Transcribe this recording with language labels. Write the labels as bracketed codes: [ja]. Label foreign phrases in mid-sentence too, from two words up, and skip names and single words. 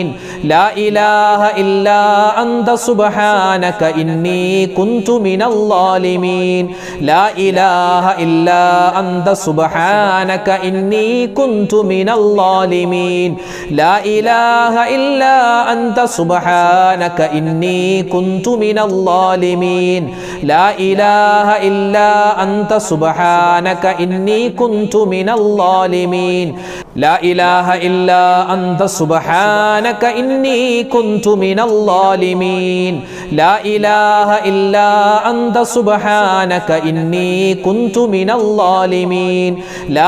[ar] لا إله إلا أنت سبحانك إني كنت من الظالمين. لا إله إلا أنت سبحانك إني كنت من الظالمين. لا إله إلا أنت سبحانك إني كنت من الظالمين. لا إله إله إلا أنت سبحانك إني كنت من الظالمين لا إله إلا أنت سبحانك إني كنت من الظالمين لا إله إلا أنت سبحانك إني كنت من الظالمين لا